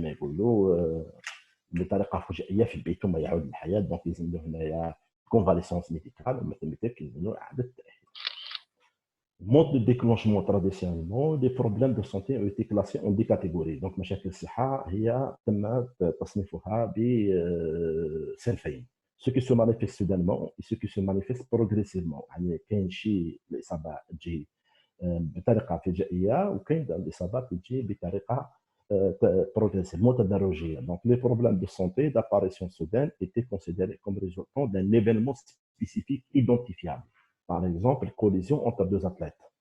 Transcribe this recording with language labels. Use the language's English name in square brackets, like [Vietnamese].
[Arabic] كما يقولوا بطريقه فجائيه في البيت ثم يعود للحياه. دونك يلزم له هنايا [French] كونفاليسونس ميديكال [Arabic] مثل يلزم له اعاده التاهيل. [French] mode de déclenchement traditionnellement les problèmes de santé ont été classés en 10 catégories. donc [Arabic] مشاكل الصحه هي تم تصنيفها بصنفين: [French] ce qui se manifeste soudainement et ce qui se manifeste progressivement. [Arabic] يعني كاين شي الاصابه تجي بطريقه فجائيه وكاين الاصابات تجي بطريقه progressive متدرجيه. [French] donc les problèmes de santé d'apparition soudaine étaient considérés comme résultant d'un événement spécifique identifiable. par exemple collision entre deux athlètes.